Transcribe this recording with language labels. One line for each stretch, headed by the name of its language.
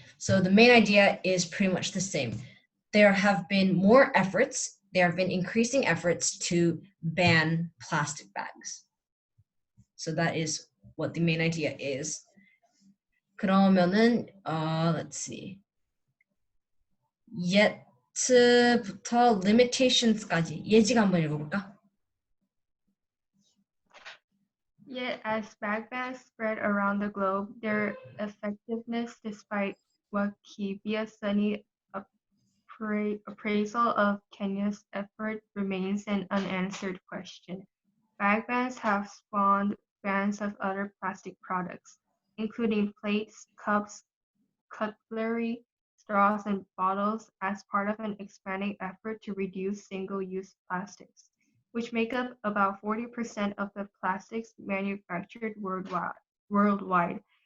English: So the main idea is pretty much the same. There have been more efforts, there have been increasing efforts to ban plastic bags. So that is what the main idea is.
Korean: 그러면은
English: let's see.
Korean: Yet부터 limitations까지 예지가 한번 읽어볼까?
English: Yet, as bag bans spread around the globe, their effectiveness, despite Wikipedia's sunny appraisal of Kenya's effort, remains an unanswered question. Bag bans have spawned bans of other plastic products, including plates, cups, cutlery, straws, and bottles as part of an expanding effort to reduce single-use plastics, which make up about 40% of the plastics manufactured worldwide.